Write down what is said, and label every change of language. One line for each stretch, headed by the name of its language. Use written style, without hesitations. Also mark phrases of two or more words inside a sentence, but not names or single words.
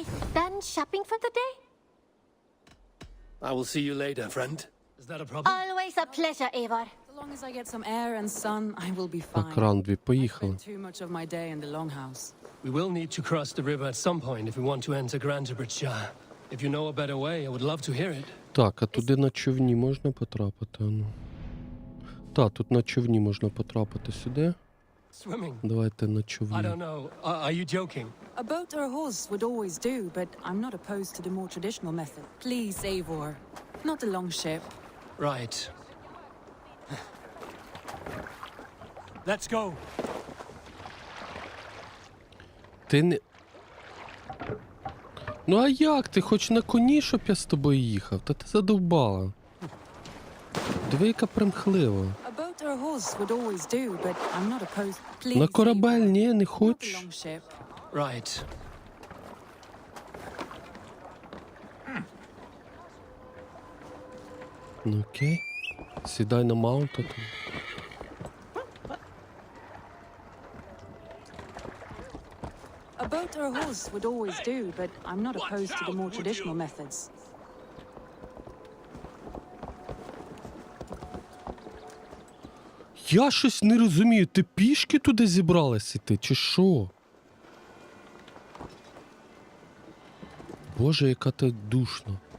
English: Done shopping for the day? I will see you later, friend. Is that a problem? Always a pleasure, Eivor. As long as I get some air and sun, I will be fine.
Ukrainian: Так, Рандві, поїхали.
English: Too much of my day in the longhouse. We will need to cross the river at some point if we want to enter Grantebridgeshire. If you know a better way, I would love to hear it.
Ukrainian: Так, а туди на човні можна потрапити? Ну. Так, тут на човні можна потрапити сюди.
English: Swimming?
Ukrainian: Давайте на
English: I
Ukrainian: човні.
English: don't know. Are you joking? A boat or a horse would always do, but I'm not opposed to the more traditional method. Please, Eivor. Not a long ship. Right. Let's go.
Ukrainian: Ти не... Ну а як? Ти хоч на коні, щоб я з тобою їхав? Та ти задовбала. Диви, яка примхлива.
English: A boat or a horse would always do, but I'm not opposed. Please,
Ukrainian: На корабель, ні, не
English: not a
Ukrainian: хоч.
English: long ship. Right.
Ukrainian: Ну окей. Сідай на маунт. Там.
English: A boat or a horse would always do, but I'm not opposed to the more traditional methods.
Ukrainian: Я щось не розумію, ти пішки туди зібралась іти, чи що? Боже, яка ти душна.